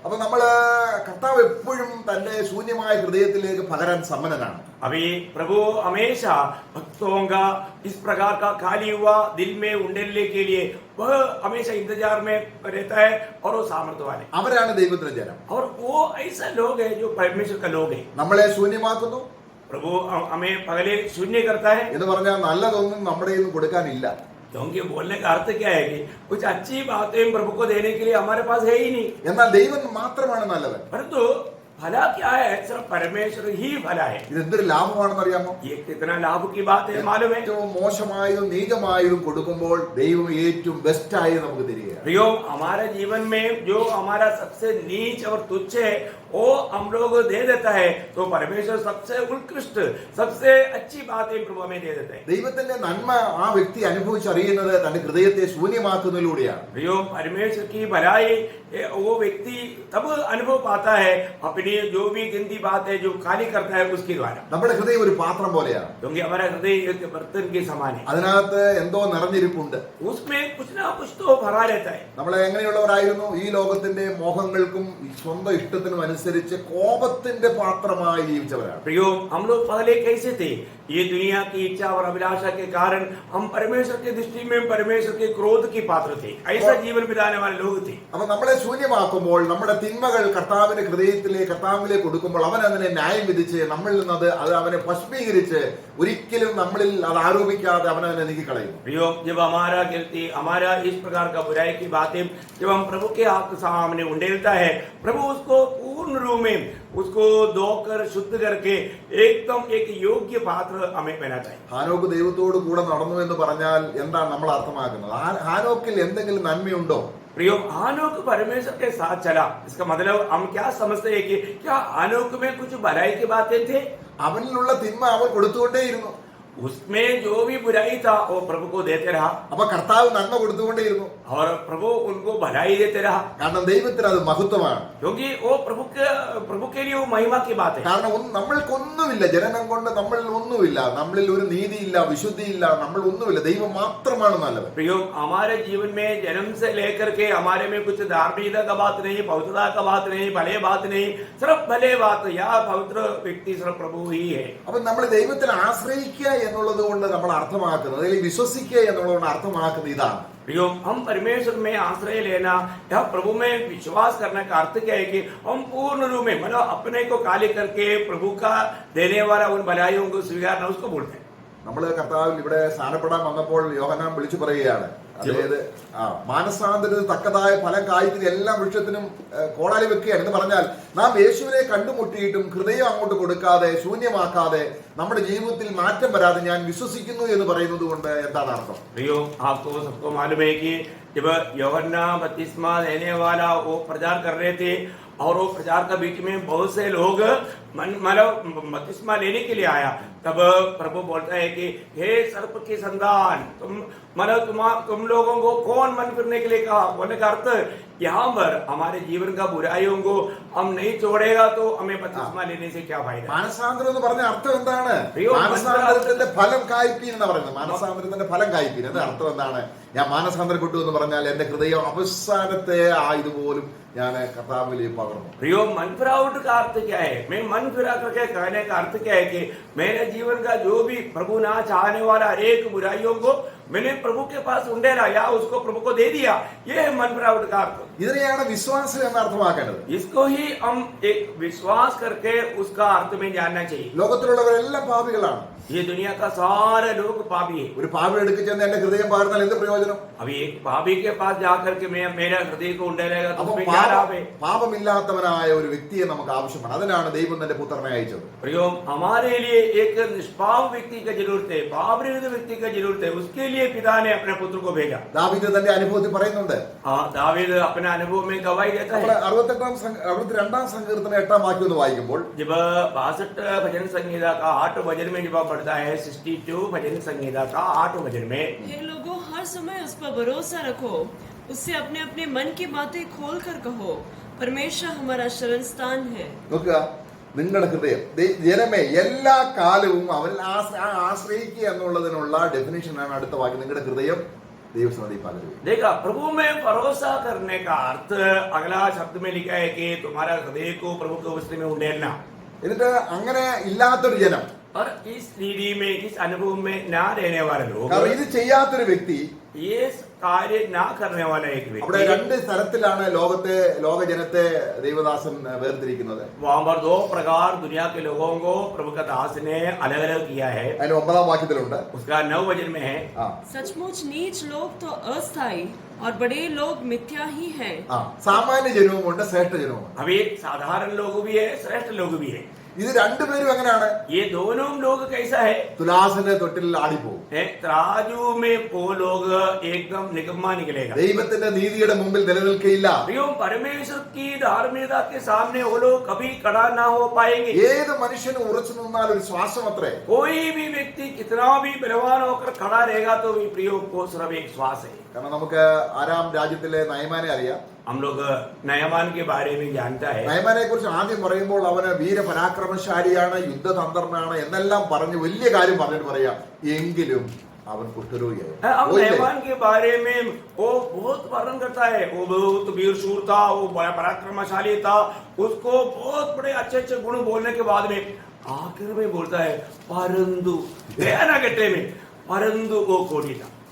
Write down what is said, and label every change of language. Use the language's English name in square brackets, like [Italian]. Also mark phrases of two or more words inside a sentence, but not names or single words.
[Malayalam] അപ്പൊ നമ്മള് കർത്താവ് എപ്പോഴും തന്റെ ശൂന്യമായ ഹൃദയത്തിലേക്ക് പകരാൻ സമ്മതനാണ്. [Hindi] अभी प्रभु हमेशा भक्तों का इस प्रकार का खाली हुआ दिल में उंडेलने के लिए वह हमेशा इंतजार में रहता है और वो सामर्थ्यवान है. [Malayalam] അവരാണ് ദൈവത്തിന്റെ ജനം. [Hindi] और वो ऐसा लोग है जो परमेश्वर का लोग है. [Malayalam] നമ്മളെ ശൂന്യമാക്കുന്നു [Hindi] प्रभु हमें पहले शून्य करता है [Malayalam] എന്ന് പറഞ്ഞാൽ നല്ലതൊന്നും നമ്മുടെ കയ്യിൽ നിന്ന് കൊടുക്കാനില്ല. [Hindi] क्योंकि बोलने का अर्थ क्या है कि कुछ अच्छी बातें प्रभु को देने के लिए हमारे पास है ही नहीं. [Malayalam] എന്നാൽ ദൈവം മാത്രമാണ് നല്ലവൻ. [Hindi] परंतु भला क्या है, सिर्फ परमेश्वर ही भला है. [Malayalam] ഇതെന്തൊരു ലാഭമാണെന്ന് അറിയാമോ? [Hindi] ये कितना लाभ की बात है मालूम है. [Malayalam] ഏറ്റവും മോശമായതും നീചമായതും കൊടുക്കുമ്പോൾ ദൈവം ഏറ്റവും ബെസ്റ്റായി നമുക്ക് തരികയാണ്. [Hindi] प्रियो, हमारे जीवन में जो हमारा सबसे नीच और तुच्छ है वो हम लोग दे देता है तो परमेश्वर सबसे उत्कृष्ट, सबसे अच्छी बातें प्रभु हमें दे देते हैं. [Malayalam] ദൈവത്തിന്റെ നന്മ ആ വ്യക്തി അനുഭവിച്ചറിയുന്നത് തന്റെ ഹൃദയത്തെ ശൂന്യമാക്കുന്നതിലൂടെയാണ്. [Hindi] प्रियो, परमेश्वर की भलाई वो व्यक्ति तब अनुभव पाता है अपनी जो भी गंदी बात है जो खाली करता है उसके द्वारा. [Malayalam] നമ്മുടെ ഹൃദയം ഒരു പാത്രം പോലെയാണ്. [Hindi] क्योंकि हमारा हृदय एक बर्तन के समान है, [Malayalam] അതിനകത്ത് എന്തോ നിറഞ്ഞിരിപ്പുണ്ട്. [Hindi] उसमें कुछ ना कुछ तो भरा रहता है. [Malayalam] നമ്മളെ എങ്ങനെയുള്ളവരായിരുന്നു? ഈ ലോകത്തിന്റെ മോഹങ്ങൾക്കും സ്വന്തം ഇഷ്ടത്തിനും അനുസരിച്ച് കോപത്തിന്റെ പാത്രമായി ജീവിച്ചവരാണ്. [Hindi] प्रियो, हम लोग पहले कैसे थे? ये दुनिया की इच्छा और अभिलाषा के कारण हम परमेश्वर की दृष्टि में परमेश्वर के क्रोध की पात्र थे. ऐसा जीवन बिताने वाले लोग थे. [Malayalam] അപ്പൊ നമ്മളെ ശൂന്യമാക്കുമ്പോൾ നമ്മുടെ തിന്മകൾ കർത്താവിന്റെ കർത്താവിലേക്ക് കൊടുക്കുമ്പോൾ അവൻ അതിനെ ന്യായം വിധിച്ച് നമ്മളിൽ നിന്ന് അത് അവനെ ഭസ്മീകരിച്ച് ഒരിക്കലും നമ്മളിൽ അത് ആരോപിക്കാതെ അവൻ അതിനെ നീക്കിക്കളയും. [Hindi] प्रियो, जब हमारा गिरती हमारा इस प्रकार का बुराई की बातें जब हम प्रभु के हाथ सामने उंडेलता है, प्रभु उसको पूर्ण रूप में उसको धोकर शुद्ध करके एकदम एक योग्य पात्र हमें बनाता है. [Malayalam] ഹാനോക്ക് ദൈവത്തോട് കൂടെ നടന്നു എന്ന് പറഞ്ഞാൽ എന്താണ് നമ്മൾ അർത്ഥമാക്കുന്നത്? ഹാനോക്കിൽ എന്തെങ്കിലും നന്മയുണ്ടോ? [Hindi] प्रियो, हानोक परमेश्वर के साथ चला, इसका मतलब हम क्या समझते हैं कि क्या हानोक में कुछ भलाई की बातें थे? [Malayalam] അവനിലുള്ള തിന്മ അവൻ കൊടുത്തുകൊണ്ടേയിരുന്നു. [Hindi] उसमें जो भी बुराई था वो प्रभु को देते रहा [Malayalam] അപ്പൊ കർത്താവ് നന്മ കൊടുത്തുകൊണ്ടേയിരുന്നു. [Hindi] और प्रभु उनको भलाई देते रहा. [Malayalam] കാരണം ദൈവത്തിന് അത് മഹത്വമാണ്. [Hindi] क्योंकि वो प्रभु के लिए वो महिमा की बात है. [Malayalam] കാരണം നമ്മൾക്കൊന്നുമില്ല, ജനനം കൊണ്ട് നമ്മളിൽ ഒന്നുമില്ല, നമ്മളിൽ ഒരു നീതിയില്ല, വിശുദ്ധിയില്ല, നമ്മൾ ഒന്നുമില്ല. ദൈവം മാത്രമാണ് നല്ലവൻ. [Hindi] प्रियो, हमारे जीवन में जन्म से लेकर के हमारे में कुछ धार्मिकता का बात नहीं, पवित्रता का बात नहीं, भले बात नहीं, सिर्फ भले बात या पवित्र व्यक्ति सिर्फ प्रभु ही है. [Malayalam] അപ്പൊ നമ്മൾ ദൈവത്തിൽ ആശ്രയിക്കുക എന്നുള്ളത് കൊണ്ട് നമ്മൾ അർത്ഥമാക്കുന്നത്, അല്ലെങ്കിൽ വിശ്വസിക്കുക എന്നുള്ളത് കൊണ്ട് അർത്ഥമാക്കുന്നത് ഇതാണ്. [Hindi] प्रियो, हम परमेश्वर में आश्रय लेना या प्रभु में विश्वास करने का अर्थ क्या है कि हम पूर्ण रूप में मतलब अपने को खाली करके प्रभु का देने वाला उन भलाइयों को स्वीकारना, उसको बोलते हैं. [Malayalam] നമ്മൾ കർത്താവിൽ ഇവിടെ സ്നാനപ്പെടാൻ വന്നപ്പോൾ യോഹന്നാൻ വിളിച്ചു പറയുകയാണ്, അതായത് മാനസാന്തരത്തിന് തക്കതായ ഫലം കായ്ക്കുന്ന എല്ലാ വൃക്ഷത്തിനും കോടാലി വെക്കുകയാണ് എന്ന് പറഞ്ഞാൽ നാം യേശുവിനെ കണ്ടുമുട്ടിയിട്ടും ഹൃദയം അങ്ങോട്ട് കൊടുക്കാതെ ശൂന്യമാക്കാതെ നമ്മുടെ ജീവിതത്തിൽ മാറ്റം വരാതെ ഞാൻ വിശ്വസിക്കുന്നു എന്ന് പറയുന്നത് കൊണ്ട് എന്താണ് അർത്ഥം? [Hindi] प्रियो, आपको सबको मालूम है कि जब यूहन्ना बपतिस्मा देने वाला वो प्रचार कर रहे थे और वो प्रचार का बीच में बहुत से लोग मतलब बपतिस्मा लेने के लिए आया, तब प्रभु बोलता है कि हे सर्प की संतान, तुम लोगों को कौन मन फिरने के लिए कहा? बोलने का अर्थ यहाँ पर हमारे जीवन का बुराइयों को हम नहीं छोड़ेगा तो हमें बपतिस्मा लेने से क्या फायदा? [Malayalam] മാനസാന്തരം എന്ന് പറഞ്ഞ അർത്ഥം എന്താണ്? മാനസാന്തരത്തിന്റെ ഫലം കായ്പീൻ എന്ന് പറയുന്നത്. മാനസാന്തരത്തിന്റെ ഫലം കായ്പീൻ എന്ന അർത്ഥം എന്താണ്? ഞാൻ മാനസാന്തരപ്പെട്ടു എന്ന് പറഞ്ഞാൽ എന്റെ ഹൃദയം അവസാനത്തെ ആയതുപോലും ഞാൻ കർത്താവിലേക്ക് പകർന്നു. [Hindi] प्रियो, मन फिरावट का अर्थ क्या है? मैं मन फिरा करके कहने का अर्थ क्या है कि मेरे जीवन का जो भी प्रभु ना चाहने वाला अनेक बुराइयों को मैंने प्रभु के पास उंडेला या उसको प्रभु को दे दिया. ये है मन फिरावट का अर्थ. [Malayalam] ഇതിനെയാണ് വിശ്വാസം എന്ന് അർത്ഥമാക്കേണ്ടത്. [Hindi] इसको ही हम एक विश्वास करके उसका अर्थ में जानना चाहिए. [Malayalam] ലോകത്തിലുള്ളവരെല്ലാം പാപികളാണ്. [Hindi] ये दुनिया का सारे लोग पापी है. [Malayalam] ഒരു പാപി എടുക്ക് ചെന്ന് എന്റെ ഹൃദയം പകർന്നാൽ എന്ത് പ്രയോജനം? [Hindi] अभी एक पापी के पास जाकर के मैं मेरा हृदय को उंडेलेगा तो [Malayalam] അപ്പൊ [Hindi] उसमें क्या लाभ है? [Malayalam] പാപമില്ലാത്തവനായ ഒരു വ്യക്തിയെ നമുക്ക് ആവശ്യമാണ്. അതിനാണ് ദൈവം തന്റെ പുത്രനെ അയച്ചത്. [Hindi] प्रियो, हमारे लिए एक निष्पाप व्यक्ति की जरूरत है, पाप रहित व्यक्ति की जरूरत है. उसके लिए पिता ने अपने पुत्र को भेजा. [Malayalam] ദാവീദ് തന്റെ അനുഭവത്തിൽ പറയുന്നുണ്ട്. [Hindi] हाँ, दावीद अपने अनुभव में गवाही देता है. [Malayalam] 62 സങ്കീർത്തനം 8 വാക്യം ഒന്ന് വായിക്കുമ്പോൾ [Hindi] जब 62 भजन संहिता का 8 भजन में जब पढ़ता है, 62 भजन संहिता का 8 भजन में, हे लोगों, हर समय उस पर भरोसा रखो, उससे अपने अपने मन की बातें खोल कर कहो, परमेश्वर हमारा शरण स्थान है. [Malayalam] നോക്കുക, നിങ്ങളുടെ ഹൃദയം ജനമേ എല്ലാ കാലവും അവരിൽ ആശ്രയിക്കുക എന്നുള്ളതിനുള്ള ഡെഫിനേഷനാണ് അടുത്ത വാക്യം. നിങ്ങളുടെ ഹൃദയം ദൈവസന്നിധി പകരുക. [Hindi] देखा, प्रभु में भरोसा करने का अर्थ अगला शब्द में लिखा है कि तुम्हारा हृदय को प्रभु के वस्त्र में उंडेलना. [Malayalam] എന്നിട്ട് അങ്ങനെ ഇല്ലാത്തൊരു ജനം, [Hindi] और इस रीति में, इस अनुभव में ना रहने वाले लोग, [Malayalam] കാരണം ഇത് ചെയ്യാത്തൊരു വ്യക്തി, [Hindi] ये कार्य ना करने वाला एक [Malayalam] അവിടെ [Hindi] व्यक्ति, [Malayalam] 2 തരത്തിലാണ് ലോകജനത്തെ ദൈവദാസൻ വേർതിരിക്കുന്നത്. [Hindi] वहां पर 2 प्रकार दुनिया के लोगों को प्रभु का दास ने अलग अलग किया है. [Malayalam] അതിന് 9 വാക്യത്തിലുണ്ട്. [Hindi] उसका 9 वचन में है, सचमुच नीच लोग तो अस्थायी और बड़े लोग मिथ्या ही हैं. [Malayalam] സാമാന്യ ജനവുമുണ്ട്, ശ്രേഷ്ഠ ജനവുമുണ്ട്. [Hindi] अभी साधारण लोग भी है, श्रेष्ठ लोग भी है. [Malayalam] ഇത് രണ്ടുപേരും എങ്ങനെയാണ്? [Hindi] ये दोनों लोग कैसा है? [Malayalam] തുലാസിന്റെ തൊട്ടിൽ ആടിപ്പോകും. [Hindi] तराजू में वो लोग एकदम निकम्मा निकलेगा. [Malayalam] ദൈവത്തിന്റെ നീതിയുടെ മുമ്പിൽ നിലനിൽക്കയില്ല. [Hindi] परमेश्वर की धार्मिकता के सामने वो लोग कभी खड़ा ना हो पाएंगे. [Malayalam] ഏത് മനുഷ്യനും ഉറച്ചു നിന്നാൽ ഒരു ശ്വാസം അത്രേ. [Hindi] कोई भी व्यक्ति कितना भी बलवान होकर खड़ा रहेगा तो भी प्रियो को सिर्फ एक श्वास है. [Malayalam] കാരണം നമുക്ക് ആരാം രാജ്യത്തിലെ നയമാനെ അറിയാം. [Hindi] हम लोग नयमान के बारे में जानता है. [Malayalam] നയമാനെ കുറിച്ച് ആദ്യം പറയുമ്പോൾ അവന് വീരപരാക്രമശാലിയാണ്, യുദ്ധതന്ത്രനാണ് എന്നെല്ലാം പറഞ്ഞ് വലിയ കാര്യം പറഞ്ഞിട്ട് പറയാം, എങ്കിലും അവൻ കുഷ്ഠരോഗിയായി. [Hindi] अब नयमान के बारे में वो बहुत वर्णन करता है. वो बहुत वीर शूर था, वो बड़ा पराक्रमशाली था. उसको बहुत बड़े अच्छे अच्छे गुण बोलने के बाद में आखिर में बोलता है परंतु, दयाना कहते में परंतु वो कोड़ी था.